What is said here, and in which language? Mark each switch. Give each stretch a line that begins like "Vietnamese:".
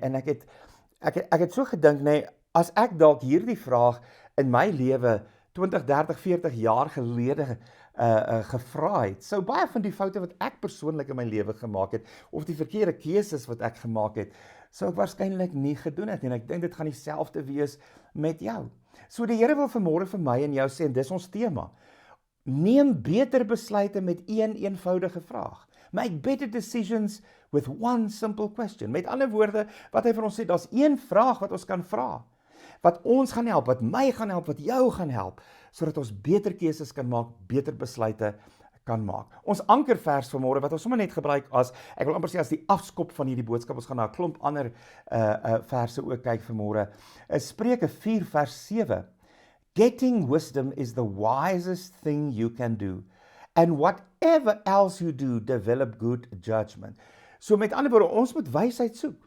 Afrikaans: En ek het so gedink, nê, as ek dalk hierdie vraag in my lewe 20, 30, 40 jaar gelede gevra het, sou baie van die foute wat ek persoonlik in my lewe gemaak het, of die verkeerde keuses wat ek gemaak het, sou ek waarskynlik nie gedoen het nie. En ek dink dit gaan dieselfde wees met jou. So die Here wil vanmôre vir my en jou sê, en dis ons tema, neem beter besluite met een eenvoudige vraag.
English: Make better decisions with one simple question.
Afrikaans: Met ander woorde, wat hy vir ons sê, daar's een vraag wat ons kan vra, wat ons gaan help, wat my gaan help, wat jou gaan help, sodat ons beter keuses kan maak, beter besluite kan maak. Ons ankervers vanmôre, wat ons sommer net gebruik as, ek wil amper sê as die afskop van hierdie boodskap, ons gaan na 'n klomp ander verse ook kyk vanmôre, is Spreuke 4 vers 7.
English: Getting wisdom is the wisest thing you can do. And whatever else you do, develop good judgment.
Afrikaans: So met ander woorde, ons moet wysheid soek.